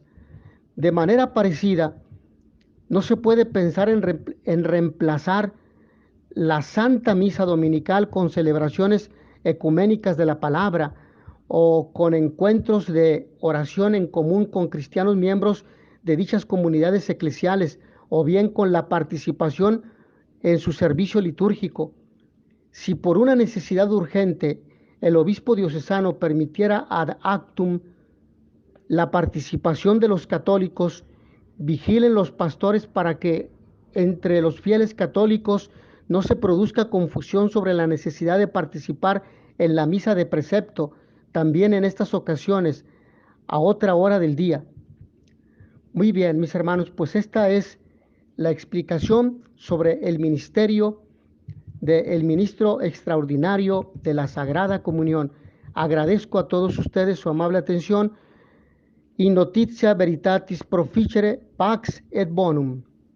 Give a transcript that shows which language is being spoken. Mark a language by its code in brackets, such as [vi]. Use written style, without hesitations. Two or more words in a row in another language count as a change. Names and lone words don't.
[es] De manera parecida, no se puede pensar en reemplazar la Santa Misa Dominical con celebraciones ecuménicas de la palabra o con encuentros de oración en común con cristianos miembros de dichas comunidades eclesiales, o bien con la participación en su servicio litúrgico. Si por una necesidad urgente el obispo diocesano permitiera [la] ad actum [es] la participación de los católicos, vigilen los pastores para que entre los fieles católicos no se produzca confusión sobre la necesidad de participar en la misa de precepto, también en estas ocasiones, a otra hora del día. Muy bien, mis hermanos, pues esta es la explicación sobre el ministerio del ministro extraordinario de la Sagrada Comunión. Agradezco a todos ustedes su amable atención. [la] In notitia veritatis proficere pax et bonum.